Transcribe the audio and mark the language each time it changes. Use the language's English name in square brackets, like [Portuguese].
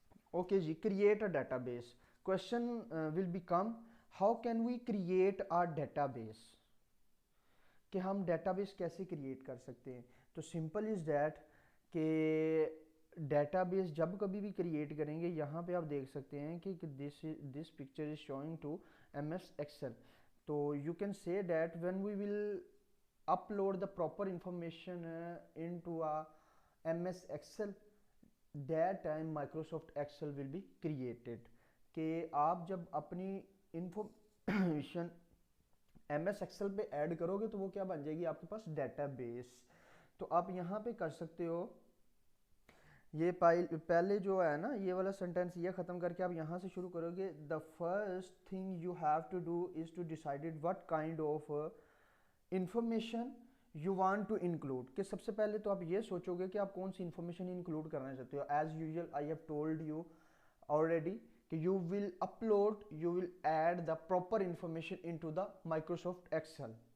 [English] Okay جی, create a database. Question will become how can we create a database, [Urdu] کہ ہم data base کیسے create کر سکتے ہیں. [English] تو simple is that [Urdu] کہ ڈیٹا بیس جب کبھی بھی کریٹ کریں گے, یہاں پہ آپ دیکھ سکتے ہیں کہ [English] This picture is showing to M S Excel. تو you can say that when we will upload the proper information into a MS Excel, that time Microsoft Excel will be created. [Urdu] کہ آپ جب اپنی انفارمیشن ایم ایس ایکسل پہ add کرو گے تو وہ کیا بن جائے گی آپ کے پاس ڈیٹا بیس. تو آپ یہاں پہ کر سکتے ہو, یہ پہلے جو ہے نا یہ والا سینٹینس یہ ختم کر کے آپ یہاں سے شروع کرو گے. [English] the first thing you have to do is to decided what kind of information you want to include, [Urdu] کہ سب سے پہلے تو آپ یہ سوچو گے کہ آپ کون سی انفارمیشن انکلوڈ کرنا چاہتے ہو. [English] As usual I have told you already کہ you will add the proper information into the Microsoft Excel.